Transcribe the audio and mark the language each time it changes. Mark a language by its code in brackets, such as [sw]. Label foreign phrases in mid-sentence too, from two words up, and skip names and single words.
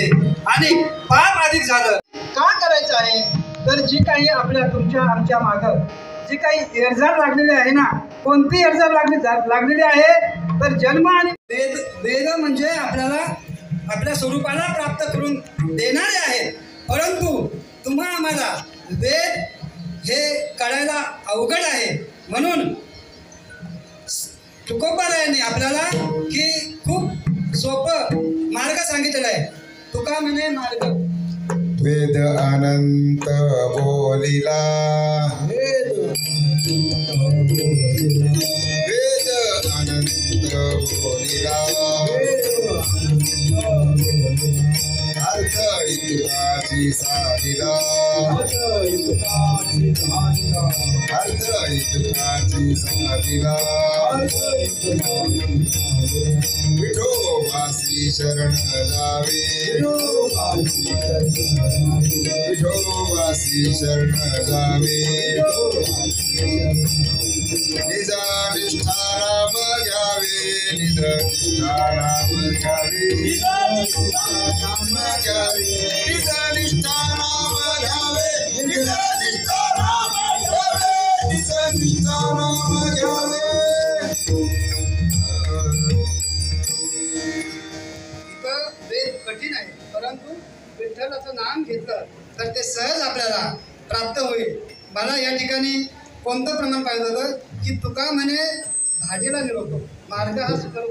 [mr] आणि पाप अधिक झालं का करायचं आहे, तर जी काही आपल्या तुमच्या आमच्या मागं जी काही एरझार लागलेली आहे ना, कोणती एरझार लागलेली आहे, तर जन्म आणि वेद म्हणजे आपल्याला आपल्या स्वरूपाला प्राप्त करून देणारे आहेत. परंतु तुम्हा आम्हाला वेद हे कळायला अवघड आहे. म्हणून तुकोबारायांनी आपल्याला की खूप सोपं मार्ग सांगितलेला आहे. तुका म्हणे मार्ग वेद अनंत बोलिला, वेद होलिका अर्थ इतुकाची साधिला अर्थ इतुकाची साधिला विठोबासी शरण जावे विठोबासी शरण जावे निज निष्ठा नाम घ्यावे निज निष्ठा नाम घ्यावे निज निष्ठा नाम घ्यावे निज निष्ठा नाम घ्यावे निज निष्ठा नाम घ्यावे निज निष्ठा नाम घ्यावे. इथं वेद कठीण आहे, परंतु विठ्ठलाचं नाम घेतलं तर ते सहज आपल्याला प्राप्त होईल. मला या ठिकाणी कोणतं प्रमाण पाहिजे होतं की तुका म्हणे धाडीला निरोप मार्ग हा सुखरूप